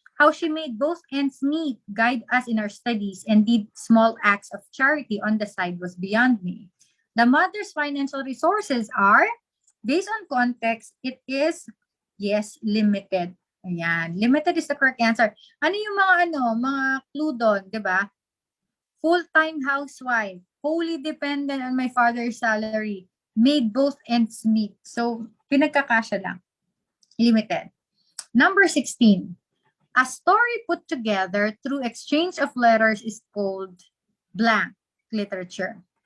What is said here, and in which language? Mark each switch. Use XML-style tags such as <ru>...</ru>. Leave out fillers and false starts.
<en>How she made both ends meet, guide us in our studies, and did small acts of charity on the side was beyond me. The mother's financial resources are, based on context, it is, yes, limited.</en> <tl>Ayan,</tl> <en>limited is the correct answer.</en> <tl>Ano yung mga clue doon, di ba?</tl> <en>Full-time housewife, wholly dependent on my father's salary, made both ends meet. So,</en> <tl>pinagkakasya lang.</tl> <en>Limited. Number 16. A story put together through exchange of letters is called blank literature.</en>